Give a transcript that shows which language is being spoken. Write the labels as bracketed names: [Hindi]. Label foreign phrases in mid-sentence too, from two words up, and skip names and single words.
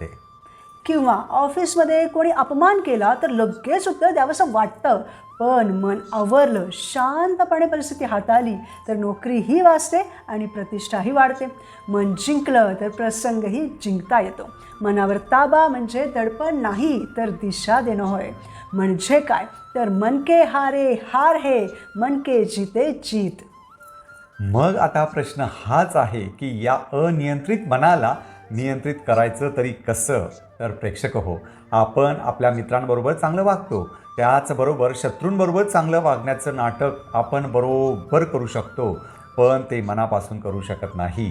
[Marathi] किंवा ऑफिसमध्ये कोणी अपमान केला तर लगेच उत्तर द्यावंसं वाटतं, पण मन आवरलं, शांतपणे परिस्थिती हाताळली तर नोकरीही वाचते आणि प्रतिष्ठाही वाढते. मन जिंकलं तर प्रसंगही जिंकता येतो. मनावर ताबा म्हणजे दडपण नाही तर दिशा देणं होय. म्हणजे काय तर [Hindi] मन के हारे हार है, मन के जीते जीत. [Marathi] मग आता प्रश्न हाच आहे की या अनियंत्रित मनाला नियंत्रित करायचं तरी कसं? तर प्रेक्षक हो, आपण आपल्या मित्रांबरोबर चांगलं वागतो, त्याचबरोबर शत्रूंबरोबर चांगलं वागण्याचं नाटक आपण बरोबर करू शकतो, पण ते मनापासून करू शकत नाही.